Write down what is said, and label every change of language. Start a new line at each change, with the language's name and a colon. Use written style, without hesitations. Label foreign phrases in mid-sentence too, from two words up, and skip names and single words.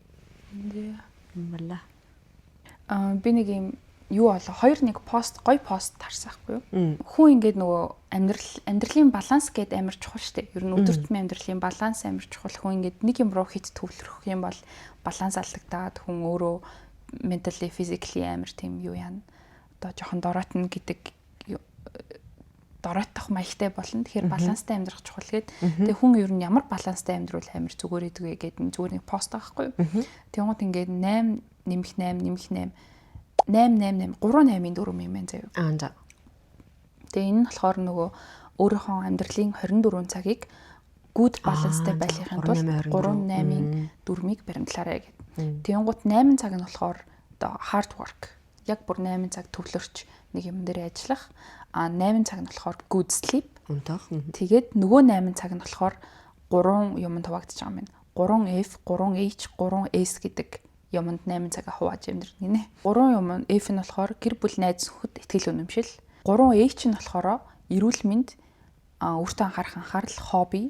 Mongolian: Мбала. Би нэг юм юу болоо хоёр нэг гоё пост харсан байхгүй юу? Хүн ингээд нөгөө амьдралын баланс гэдэг амар чухал штэ. Ер нь өдөртмийн амьдралын баланс амар чухал. Хүн ингээд нэг юм руу хит төвлөрөх юм бол баланс алдагдаад хүн өөрөө
English: mentally physically
Mongolian: амар тийм юу яана. Одоо жоохон дороотно гэдэг дороотох маягтай болно. Тэгэхээр баланстай амьдрах чухал гээд. Тэгээ хүн ер нь ямар баланстай амьдрал амар зүгээр идэг вэ гэдэг зүгээр нэг пост байхгүй юу? Тэнгууд ингээд 8 нэмэх 8 нэмэх 8 8 3-8-ийн 4 юм байна заяа. За. Тэгээ энэ нь болохоор нөгөө өөрийнхөө амьдралын 24 цагийг good баланстай байхын тулд 3-8-ийн 4-ийг баримтлаарай гэдэг. Тэнгууд 8 цаг нь болохоор одоо
English: hard work.
Mongolian: Яг бүр 8 цаг төвлөрч нэг юм дээр ажиллах. 8 цаг нь болохоор
English: good sleep.
Mongolian: Унтах. Тэгээд нөгөө 8 цаг нь болохоор 3 юм хуваагдаж байгаа юм байна. 3F, 3H, 3S гэдэг юмд 8 цагаа хувааж амьдрах гинэ. 3 юм F нь болохоор гэр бүл найз нөхөд ихтгэл үнэмшил. 3H нь болохоор эрүүл мэнд, өөртөө анхаарах анхаарал, хобби.